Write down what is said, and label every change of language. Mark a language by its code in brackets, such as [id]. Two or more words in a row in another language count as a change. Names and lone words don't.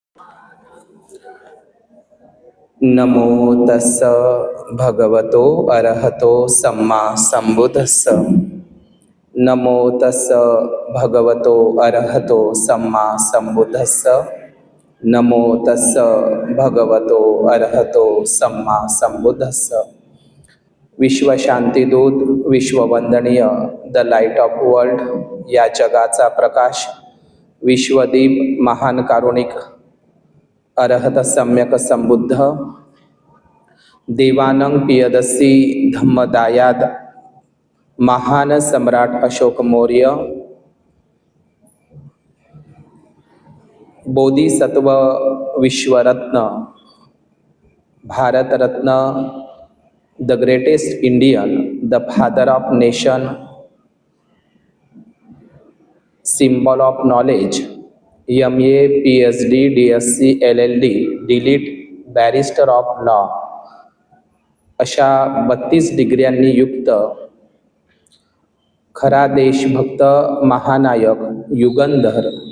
[pi] नमो तस्स भगवतो अरहतो सम्मा संबुद्धस्स। नमो तस्स भगवतो अरहतो सम्मा संबुद्धस्स। नमो तस्स भगवतो अरहतो सम्मा संबुद्धस्स। [mr] विश्वशांतीदूत, विश्ववंदनीय, [en] the light of world, [mr] या जगाचा प्रकाश, विश्वदीप, महान कारुणिक, अरहत सम्यक संबुद्ध, देवानंग पियदसी धम्मदायाद, महान सम्राट अशोक मौर्य, बोधिसत्व विश्वरत्न, भारतरत्न, [en] the greatest Indian, the father of nation, symbol of knowledge, [mr] MA PhD DSc LLD डिलीट [en] barrister of law, [mr] अशा 32 डिग्र्यांनी युक्त खरा देशभक्त, महानायक, युगंधर,